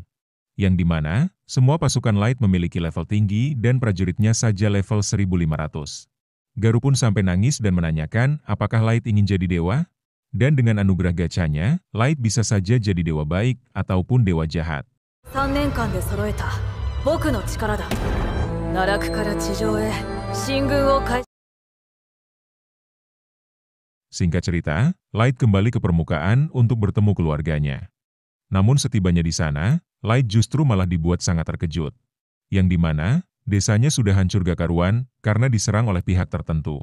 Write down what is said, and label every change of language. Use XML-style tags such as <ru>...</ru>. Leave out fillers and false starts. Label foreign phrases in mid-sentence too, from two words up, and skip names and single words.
<id>Yang dimana, semua pasukan Light memiliki level tinggi dan prajuritnya saja level 1500. Garou pun sampai nangis dan menanyakan apakah Light ingin jadi dewa? Dan dengan anugerah gachanya, Light bisa saja jadi dewa baik ataupun dewa jahat.</id> <ja>3 年間で揃えた僕の力だ。奈落から地上へ進軍を開始。</ja> <id>Singkat cerita, Light kembali ke permukaan untuk bertemu keluarganya. Namun setibanya di sana, Light justru malah dibuat sangat terkejut. Yang dimana, desanya sudah hancur gak karuan karena diserang oleh pihak tertentu.</id>